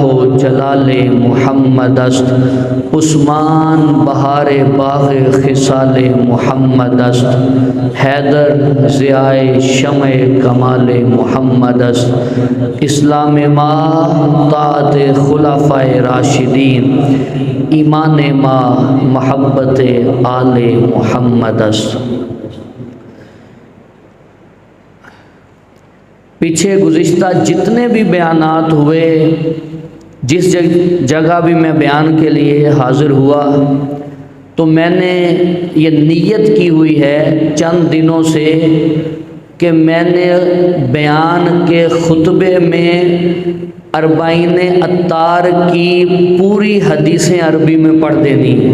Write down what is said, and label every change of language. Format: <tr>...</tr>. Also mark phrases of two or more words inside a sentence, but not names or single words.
<fa>و جلال محمد است عثمان بہار باغ خصال محمد است حیدر ضیاء شمع کمال محمد است اسلام ما طاعت خلفائے راشدین ایمان ما محبت آل محمد است۔</fa> <ur>پیچھے گزشتہ جتنے بھی بیانات ہوئے، جس جگہ بھی میں بیان کے لیے حاضر ہوا تو میں نے یہ نیت کی ہوئی ہے چند دنوں سے کہ میں نے بیان کے خطبے میں اربعین عطار کی پوری حدیثیں عربی میں پڑھ دینی۔</ur>